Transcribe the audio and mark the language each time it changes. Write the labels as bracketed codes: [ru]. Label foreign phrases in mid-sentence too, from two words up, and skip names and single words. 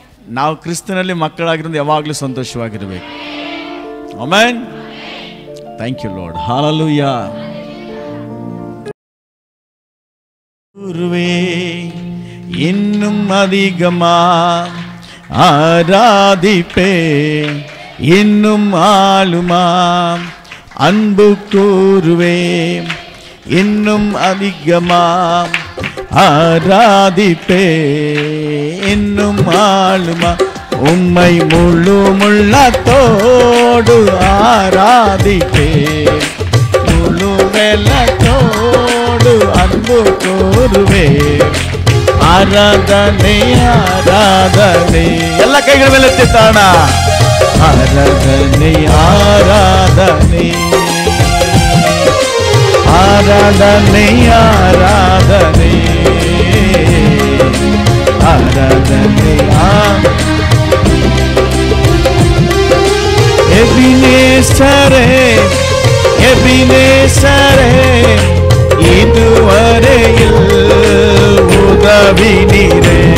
[kn] ನಾವು ಕ್ರಿಸ್ತನಲ್ಲಿ ಮಕ್ಕಳಾಗಿರೋದು ಯಾವಾಗಲೂ ಸಂತೋಷವಾಗಿರಬೇಕು. ಆಮೆನ್. [en] thank you Lord. [kn] ಹಲ್ಲೆಲೂಯಾ. [ta] இன்னும் அதிகமா ஆராதிப்பே, இன்னும் ஆளுமா அன்பு கூறுவே, இன்னும் அதிகமா ஆராதிப்பே, இன்னும் ஆளுமா உம்மை முழு முள்ளத்தோடு ஆராதிப்பே, முழு வெள்ளத்தோடு அன்பு கூறுவே. ஆராதனை ஆராதனை, [kn] ಎಲ್ಲ ಕೈಗಳ ಮೇಲೆ ಎತ್ತಿತ್ತಾಣ. [ta] ஆராதனை ஆராதனை ஆராதனை ஆராதனை ஆராதனை. எபினேசரே எபினேசரே, இதுவரையில் உதவி நீரே.